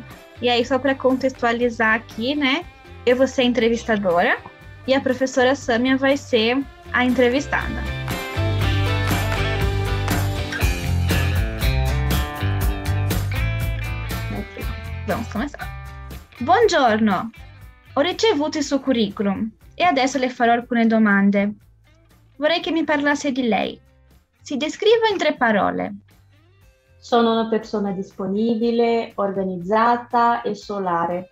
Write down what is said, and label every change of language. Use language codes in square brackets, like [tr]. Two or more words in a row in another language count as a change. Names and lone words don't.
[pt] E aí, só para contextualizar aqui, né? Eu vou ser a entrevistadora e a professora Sâmia vai ser a entrevistada. Ok, vamos começar. [it] Buongiorno, ho ricevuto il suo curriculum e adesso le farò alcune domande. Vorrei che mi parlasse di lei. Si descriva in 3 parole. Sono una persona disponibile, organizzata e solare.